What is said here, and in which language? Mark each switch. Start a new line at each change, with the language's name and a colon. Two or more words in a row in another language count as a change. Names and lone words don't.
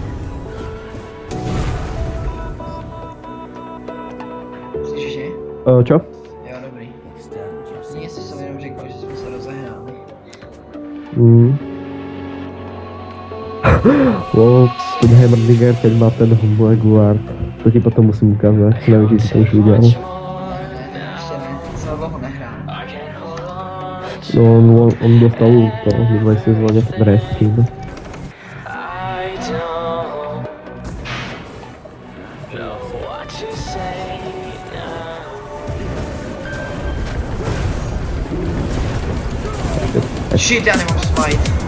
Czech: Slyšíš mě?
Slovak: Čo?
Czech: Jo, dobrý. Nic jsem jenom řekl, že jsme se rozehráli.
Slovak: Wow, ten Hammerdinger, keď má ten Black Guard. To ti potom musím ukázať, neviem, či si to už videl.
Czech: Ne, ještě ne, celou bohu nehrál.
Slovak: No, on dostal to v minulej sezóne ten reskin.
Czech: Shit, já nemám smite.